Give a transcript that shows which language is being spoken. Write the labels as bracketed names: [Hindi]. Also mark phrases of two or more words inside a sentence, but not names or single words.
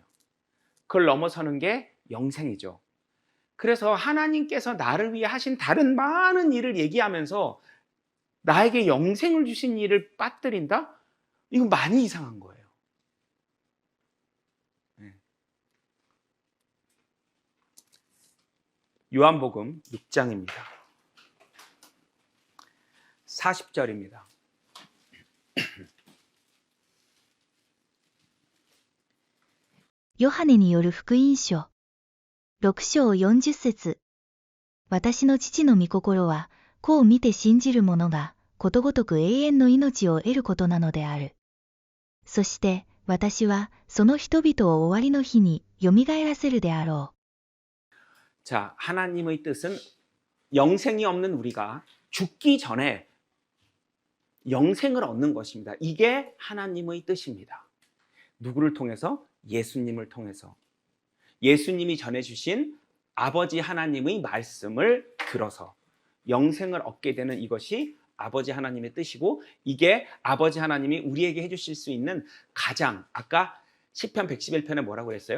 [Korean] 그걸 넘어서는 게 영생이죠. 그래서 하나님께서 나를 위해 하신 다른 많은 일을 얘기하면서 나에게 영생을 주신 일을 빠뜨린다? 이건 많이 이상한 거예요. 요한복음 6장입니다. 40절입니다. [Japanese] ヨハネによる福音書6章40節。私の父の御心は、子を見て信じる者がことごとく永遠の命を得ることなのである。そして私はその人々を終わりの日によみがえらせるであろう。 [Korean] 자, 하나님의 뜻은 영생이 없는 우리가 죽기 전에 영생을 얻는 것입니다. 이게 하나님의 뜻입니다. 누구를 통해서? 예수님을 통해서. 예수님이 전해주신 아버지 하나님의 말씀을 들어서 영생을 얻게 되는 이것이 아버지 하나님의 뜻이고, 이게 아버지 하나님이 우리에게 해주실 수 있는 가장, 아까 시편 111편에 뭐라고 그랬어요?